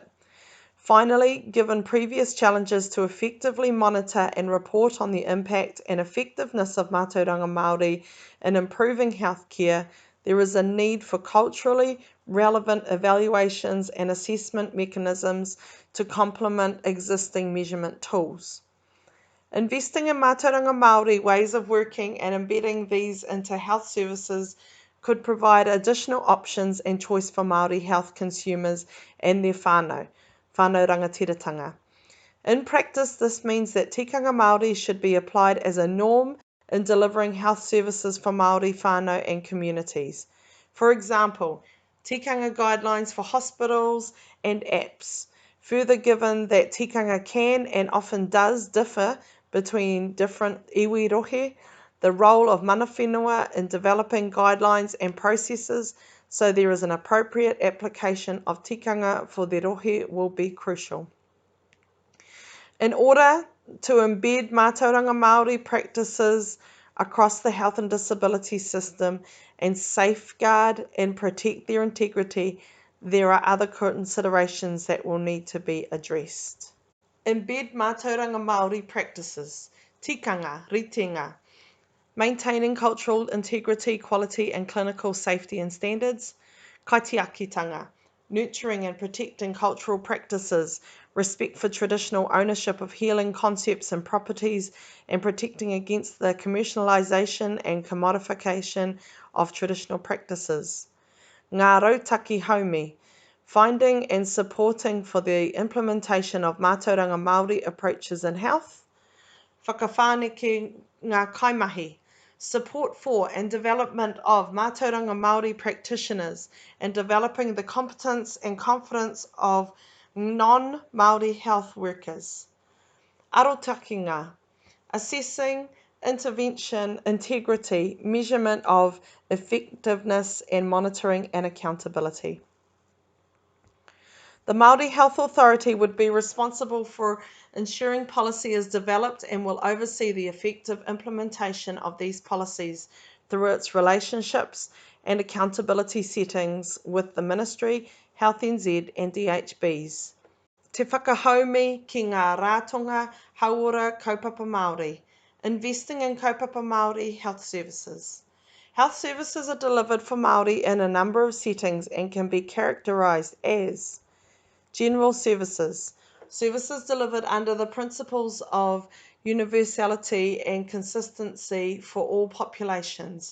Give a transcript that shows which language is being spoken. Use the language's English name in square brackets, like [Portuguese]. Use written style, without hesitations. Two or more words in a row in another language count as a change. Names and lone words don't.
[English] Finally, given previous challenges to effectively monitor and report on the impact and effectiveness of [Māori] Mātauranga Māori [English] in improving healthcare, there is a need for culturally relevant evaluations and assessment mechanisms to complement existing measurement tools. Investing in [Māori] Mātauranga Māori [English] ways of working and embedding these into health services could provide additional options and choice for Māori health consumers and their [Māori] whānau rangatiratanga. [English] In practice, this means that [Māori] tikanga Māori [English] should be applied as a norm in delivering health services for Māori whānau and communities. For example, tikanga guidelines for hospitals and apps. Further, given that tikanga can and often does differ between different [Māori] iwi rohe, [English] the role of [Māori] mana whenua [English] in developing guidelines and processes so there is an appropriate application of tikanga for the rohe will be crucial. In order to embed [Māori] mātauranga Māori [English] practices across the health and disability system and safeguard and protect their integrity, there are other considerations that will need to be addressed. Embed [Māori] mātauranga Māori [English] practices, [Māori] tikanga, ritenga, [English] maintaining cultural integrity, quality and clinical safety and standards, kaitiakitanga, nurturing and protecting cultural practices, respect for traditional ownership of healing concepts and properties, and protecting against the commercialisation and commodification of traditional practices. [Māori] Ngā rautaki haumi, [English] finding and supporting for the implementation of [Māori] mātauranga Māori [English] approaches in health. [Māori] Whakawhāneke ngā kaimahi, [English] support for and development of [Māori] mātauranga Māori [English] practitioners and developing the competence and confidence of non-Māori health workers. Arotakinga, assessing intervention, integrity, measurement of effectiveness and monitoring and accountability. The Māori Health Authority would be responsible for ensuring policy is developed and will oversee the effective implementation of these policies through its relationships and accountability settings with the Ministry, Health NZ and DHBs. [Māori] Te whakahaumi ki ngā rātonga Hauora kaupapa Māori, [English] investing in [Māori] kaupapa Māori [English] health services. Health services are delivered for Māori in a number of settings and can be characterised as general services, services delivered under the principles of universality and consistency for all populations.